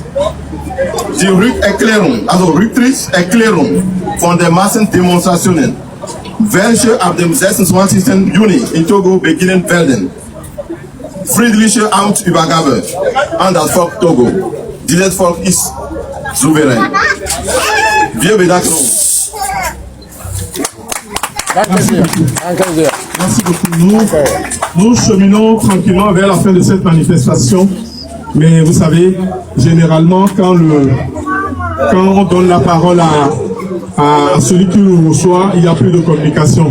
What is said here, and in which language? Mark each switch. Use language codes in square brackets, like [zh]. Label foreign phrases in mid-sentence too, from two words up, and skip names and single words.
[de] Die Rücktrittserklärung von den Massendemonstrationen, welche ab dem 26. Juni in Togo beginnen werden. Friedliche Amtsübergabe an das Volk Togo. Dieses Volk ist souverän. Wir bedanken uns. [fr] Merci beaucoup. Nous cheminons tranquillement vers la fin de cette manifestation. Mais vous savez, généralement, quand on donne la parole à celui qui nous reçoit, il n'y a plus de communication.